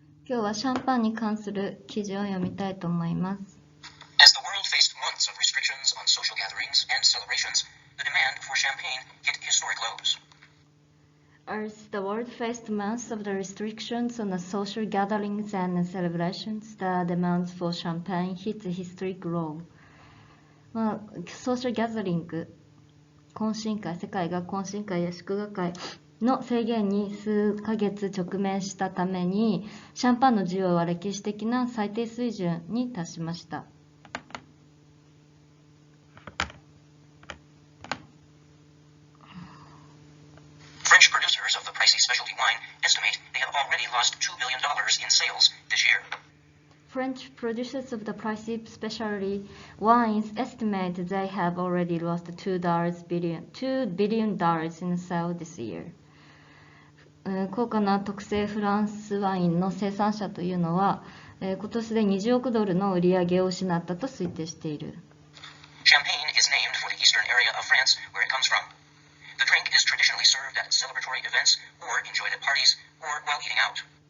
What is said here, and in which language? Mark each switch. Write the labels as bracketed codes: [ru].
[ja] 今日はシャンパンに関する記事を読みたいと思います。 [en] As the world faced months of restrictions on social gatherings and celebrations, the demand for champagne hit historic lows. As the world faced months of the restrictions on the social gatherings and celebrations, the demands for champagne hit a historic low. [ja] ソーシャルギャザリング、懇親会、世界が懇親会や祝賀会の制限に数ヶ月直面したために、シャンパンの需要は歴史的な最低水準に達しました。 [en] French producers of the pricey specialty wine estimate they have already lost $2 billion in sales this year. French producers of the pricey specialty wines estimate they have already lost $2 billion in sales this year. [ja] 高価な特製フランスワインの生産者というのは、今年で20億ドルの売り上げを失ったと推定している。 [en] Champagne is named for the eastern area of France where it comes from. The drink is traditionally served at celebratory events or enjoyed at parties or while eating out.